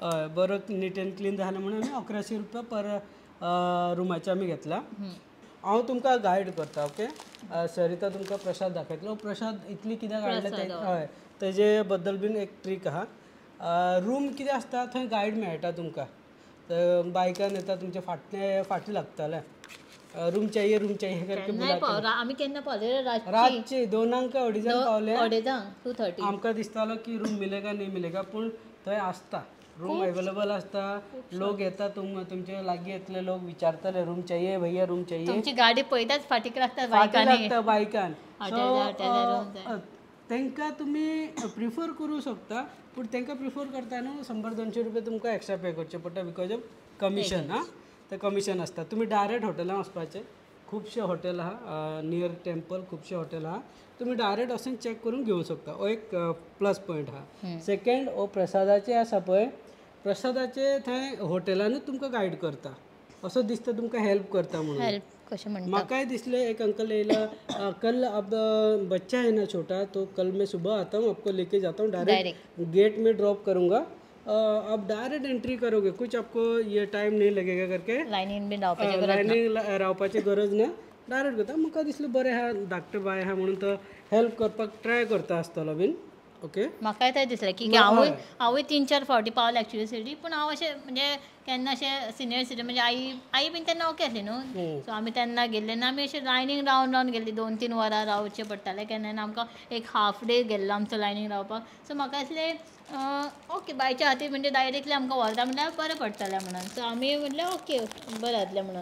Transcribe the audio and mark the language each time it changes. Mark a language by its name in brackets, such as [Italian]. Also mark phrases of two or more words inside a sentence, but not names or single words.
[Konkani] हय बरो [English] neat and clean [Konkani] जालें म्हणून आमी 1100 रुपया पर रुमाचे आमी घेतला. हांव तुमकां गायड करता. ओके सरिता तुमकां प्रसाद दाखयतलो. प्रसाद इतली कित्याक हाडले ते हय तेजे बद्दल बीन एक ट्रीक आहा. रूम कितें आसता थंय गायड मेळटा तुमकां. बायकान येता तुमचे फाटी लागतले [Hindi] रूम चाहिए [Konkani] करके आमी केन्ना पावले रातचे 2 अडेजांक पावले. 2:30 आमकां दिसतालो की [Hindi] रूम मिलेगा नाही मिलेगा [Konkani] पूण थंय आसता रूम अवेलेबल आसता. लोक येता तुमचे लागीं येतले लोक विचारतले [Hindi] रूम चाहिए भैया रूम चाहिए. [Konkani] तुमची गाडी पळयताच फाटीक लागता बायकान. तांकां तुमी प्रिफर करूं शकता पूण तांकां प्रिफर करता न्हू 100-200 रुपया तुमकां [English] extra pay [Konkani] करचे पडटा [English] because of commission. [Konkani] ते कमिशन आसता. तुमी डायरेक्ट हॉटेलांत वचपाचें. खुबशे हॉटेल आहा [English] near temple [Konkani] खुबशे हॉटेल आहा. तुमी डायरेक्ट वचून चॅक करून घेवंक शकता. हो एक [English] plus point [Konkani] आहा. सेकंड हो प्रसादाचे आसा पळय प्रसादाचे थंय हॉटेलानूच तुमकां गायड करता. असो दिसता तुमकां हेल्प करता म्हणून. म्हाकाय दिसले एक अंकल येयला [Hindi] कल अब बच्चा है ना छोटा तो कल मैं सुबह आता हूँ आपको लेके जाता हूँ [English] direct gate [Hindi] में ड्रॉप करूँगा आप [English] direct entry [Hindi] करोगे कुछ आपको ये टाइम नहीं लगेगा करके [Konkani] लायनीन बीन रावपाचें लायनीक रावपाची गरज ना डायरेक्ट करता म्हाका दिसलें बरें आहा धाकटें बाय आहा म्हणून तो हेल्प करपाक ट्राय करता आसतलो बीन ओके म्हाकाय थंय दिसलें की हांवूय 3-4 फावटी पावलें [English] actually city [Konkani] पूण हांव अशें म्हणजे केन्ना अशें [English] senior citizen [Konkani] म्हणजे आई बीन तेन्ना ओके आसली न्हू सो आमी तेन्ना गेल्ले आनी आमी अशें लायनीक रावन गेल्ली 2-3 वरां रावचें पडटालें केन्ना आमकां एक [English] half day [Konkani] गेल्लो आमचो लायनीक रावपाक सो म्हाका दिसलें ओके बायच्या खातीर म्हणजे डायरेक्टली आमकां व्हरता म्हणल्यार बरें पडटलें म्हणून सो आमी म्हणलें ओके बरें जातलें म्हणून